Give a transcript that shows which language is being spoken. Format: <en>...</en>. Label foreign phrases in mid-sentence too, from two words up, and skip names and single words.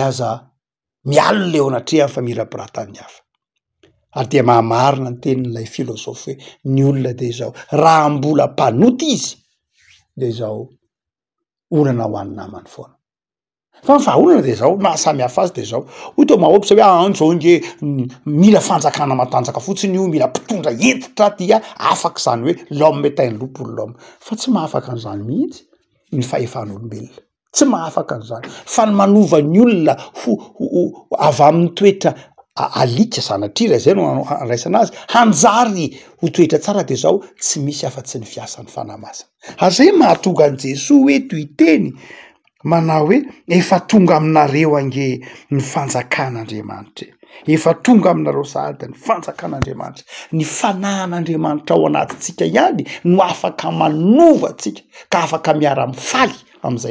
<mg>aza mialina eo anatrehan'ny famirapiratany hafa ary dia mahamarina ny tenin'ilay filôsofy hoe ny olona de zao raha mbola mpanoty izy de zao olana ho any namany foana fa ny vahaolana de zao mahasamy hafa azy de zao oto mahopsa hoe anjao nge mila fanjakana matanjaka fotsiny io mila mpitondra entitra dia afaka zany hoe</mg> <fr>l'homme est un loup pour l'homme</fr> <mg>fa tsy mahafaka an'izany mihitsy ny fahefan'olombelona tsy mahafaka an'izany fa ny manova ny olona ho avy amin'ny toetra alika sanatria zay no raisana azy hanjary ho toetra tsara de zao tsy misy afa-tsy ny fiasan'ny fanamasina ary zay mahatonga an' Jesosy hoe toy teny manao hoe efa tonga aminareo ange ny fanjakan'Andriamanitra efa tonga aminareo sahady ny fanjakan'Andriamanitra ny fanahan'Andriamanitra ao anatintsika ihany no afaka manova atsika ka afaka miara-mifaly am'izay</mg>